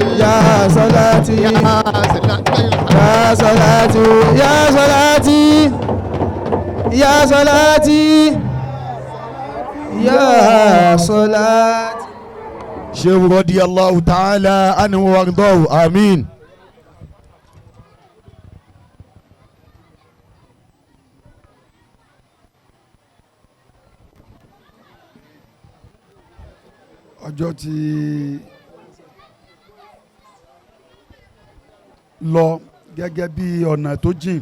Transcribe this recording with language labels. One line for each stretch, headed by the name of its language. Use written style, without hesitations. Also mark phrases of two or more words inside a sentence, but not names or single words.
Arabic: يا صلاتي يا صلاتي يا صلاتي يا صلاتي يا صلاتي شيخ رضي الله تعالى عنه وأرضاه آمين.
Yoruba: ọjọ́ ti lọ gẹ́gẹ́ bí ọ̀nà tó jìn.